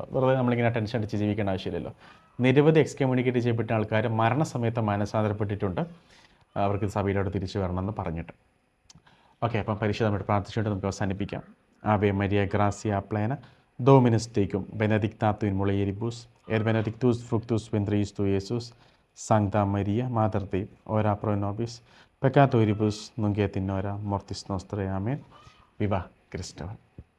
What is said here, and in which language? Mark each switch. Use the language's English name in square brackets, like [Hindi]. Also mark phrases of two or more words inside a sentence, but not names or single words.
[Malayalam] വെറുതെ നമ്മളിങ്ങനെ ടെൻഷൻ അടിച്ച് ജീവിക്കേണ്ട ആവശ്യമില്ലല്ലോ. നിരവധി എക്സ്കമ്മ്യൂണിക്കേറ്റ് ചെയ്യപ്പെട്ട ആൾക്കാർ മരണസമയത്ത് മാനസാന്തരപ്പെട്ടിട്ടുണ്ട്. അവർക്ക് സഭയിലോട്ട് തിരിച്ചു വരണമെന്ന് പറഞ്ഞിട്ട്. ഓക്കെ, അപ്പം പരിശുദ്ധമായിട്ട് പ്രാർത്ഥിച്ചുകൊണ്ട് നമുക്ക് അവസാനിപ്പിക്കാം. [Latin] Ave Maria gratia plena Dominus tecum benedicta tu in mulieribus et benedictus fructus ventris tu Iesus Sancta Maria, Mater Dei, ora pro nobis peccatoribus nunc et in hora mortis nostrae. Amen. [Spanish] Viva Cristo.